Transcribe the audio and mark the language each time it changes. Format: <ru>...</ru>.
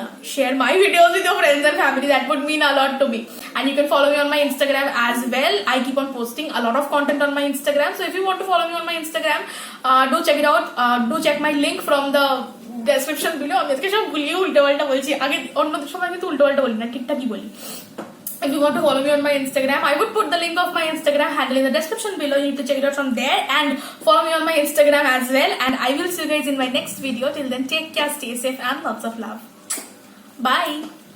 <en>Share my videos with your friends and family. That would mean a lot to me. And you can follow me on my Instagram as well. I keep on posting a lot of content on my Instagram, so if you want to follow me on my Instagram, do check it out. Do check my link from the description below.</en> <bn>আমি আজকে সব ভুলিয়ে উল্টো পাল্টা বলছি, আগে অন্য সময় কিন্তু উল্টো পাল্টা বলি না, ঠিকঠাকই বলি।</bn> <en>If you want to follow me on my Instagram, I would put the link of my Instagram handle in the description below. You need to check it out from there and follow me on my Instagram as well. And I will see you guys in my next video. Till then, take care, stay safe, and lots of love. Bye.</en>